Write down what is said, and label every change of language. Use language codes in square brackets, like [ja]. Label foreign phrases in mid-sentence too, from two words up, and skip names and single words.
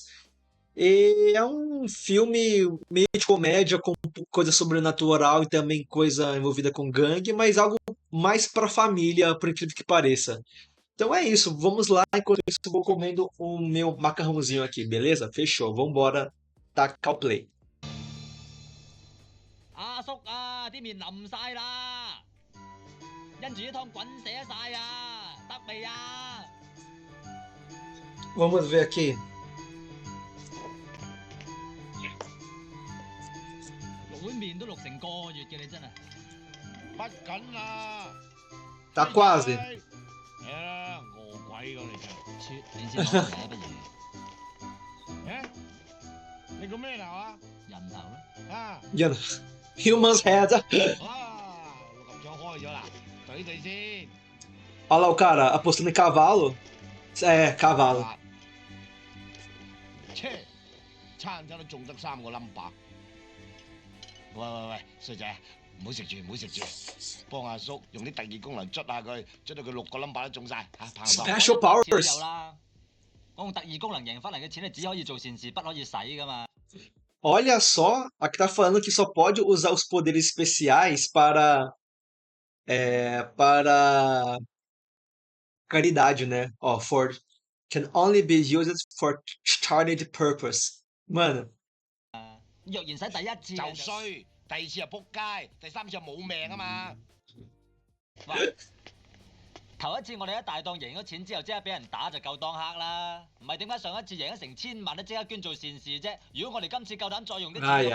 [pt] E é um filme meio de comédia com coisa sobrenatural e também coisa envolvida com gangue, mas algo mais pra família, por incrível que pareça. Então é isso, vamos lá. Enquanto isso, eu vou comendo o meu macarrãozinho aqui, beleza? Fechou, vambora, tacar o play. [yue] 阿叔啊，啲麵淋晒啦，因住啲湯滾瀉晒啊，得未啊？ [pt] Vamos ver aqui. [yue] 淥碗麵都淥成個月嘅你真係，乜緊啊？ [pt] Tá [yue] 衰仔， [pt] quase. [yue] 切，你先攞嚟睇下不如？你個咩頭啊？人頭咯。啊！ [en] You know, Human's head. [yue] 六合彩開咗啦，懟佢先。 [pt] Olha lá o cara apostando em cavalo. É, cavalo. [yue] 切，撐咗都中得3個冧巴。喂，衰仔，唔好食住，唔好食住，幫阿叔用啲特異功能捽下佢，捽到佢6個冧巴都中晒嚇，棒唔棒？ [en] Special powers. [yue] 我用特異功能贏翻嚟嘅錢，你只可以做善事，不可以使噶嘛。 [pt] Olha só, aqui tá falando que só pode usar os poderes especiais para caridade, né? Ó, [en] for can only be used for charity purpose. [pt] Mano, [yue] 若然使第一次就衰，第二次就仆街，第三次就冇命啊嘛。 [pt] ai,